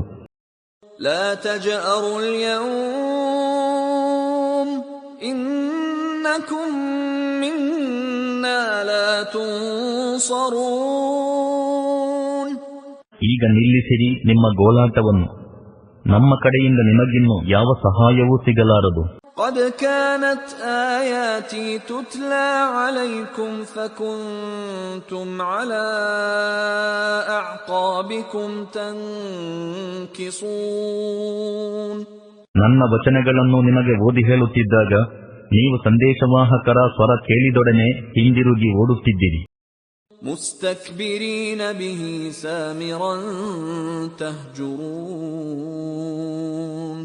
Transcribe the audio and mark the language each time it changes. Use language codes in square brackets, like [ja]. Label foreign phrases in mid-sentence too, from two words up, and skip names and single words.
[ar] لا تجأروا اليوم إنكم منا لا تنصرون. [kn] ಈಗ ನಿಲ್ಲಿಸಿರಿ ನಿಮ್ಮ ಗೋಳಾಟವನ್ನು, ನಮ್ಮ ಕಡೆಯಿಂದ ನಿಮಗಿನ್ನು ಯಾವ ಸಹಾಯವೂ ಸಿಗಲಾರದು. [ar] قد كانت آياتي تتلى عليكم فكنتم على أعقابكم تنكصون. [kn] ನನ್ನ ವಚನಗಳನ್ನು ನಿಮಗೆ ಓದಿ ಹೇಳುತ್ತಿದ್ದಾಗ ನೀವು ಸಂದೇಶವಾಹಕರ ಸ್ವರ ಕೇಳಿದೊಡನೆ ಹಿಂದಿರುಗಿ ಓಡುತ್ತಿದ್ದಿರಿ. [ar] مستكبرين به سامرا تهجرون.